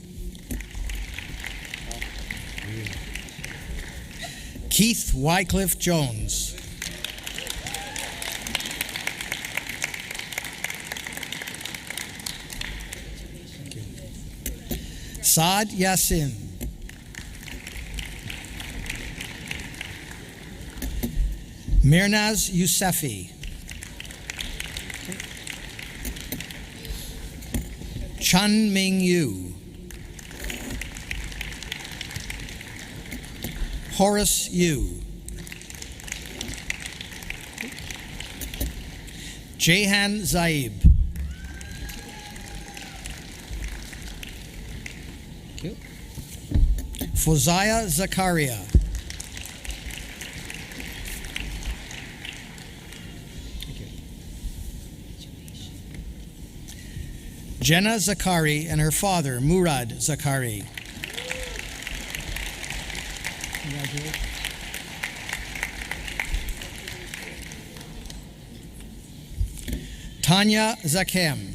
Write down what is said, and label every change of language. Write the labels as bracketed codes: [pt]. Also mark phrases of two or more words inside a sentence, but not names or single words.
[en] Keith Wycliffe Jones. Saad Yassin. Mirnaz Yousefi. Chun Ming Yu. Horace Yu. Jehan Zaib. Fozaya Zakaria. Jenna Zakari and her father, Murad Zakari. Tanya Zakem.